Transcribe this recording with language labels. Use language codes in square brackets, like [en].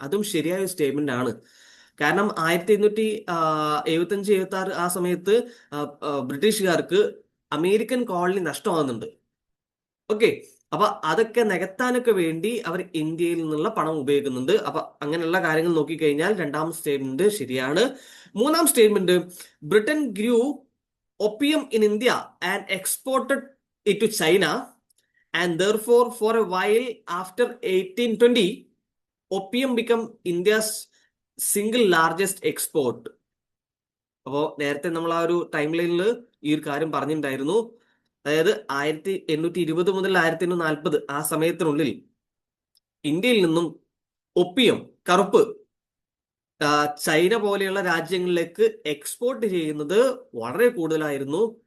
[ml] അതും ശരിയായ സ്റ്റേറ്റ്മെന്റ് ആണ്. കാരണം 1875-76 ആ സമയത്ത് ബ്രിട്ടീഷുകാർക്ക് അമേരിക്കൻ കോളനി നഷ്ടമാകുന്നുണ്ട്. ഓക്കെ, അപ്പൊ അതൊക്കെ നികത്താനൊക്കെ വേണ്ടി അവർ ഇന്ത്യയിൽ നിന്നുള്ള പണം ഉപയോഗിക്കുന്നുണ്ട്. അപ്പൊ അങ്ങനെയുള്ള കാര്യങ്ങൾ നോക്കിക്കഴിഞ്ഞാൽ രണ്ടാം സ്റ്റേറ്റ്മെന്റ് ശരിയാണ്. മൂന്നാം statement, [en] Britain grew opium in India and exported it to China, and therefore for a while after 1820 opium became India's single largest export. [ml] അപ്പോൾ നേരത്തെ നമ്മൾ ആ ഒരു ടൈം ലൈനിൽ ഈ ഒരു കാര്യം പറഞ്ഞിട്ടുണ്ടായിരുന്നു. അതായത് 1820 മുതൽ 1840 ആ സമയത്തിനുള്ളിൽ ഇന്ത്യയിൽ നിന്നും ഒപ്പിയം, കറുപ്പ്, ചൈന പോലെയുള്ള രാജ്യങ്ങളിലേക്ക് എക്സ്പോർട്ട് ചെയ്യുന്നത് വളരെ കൂടുതലായിരുന്നു.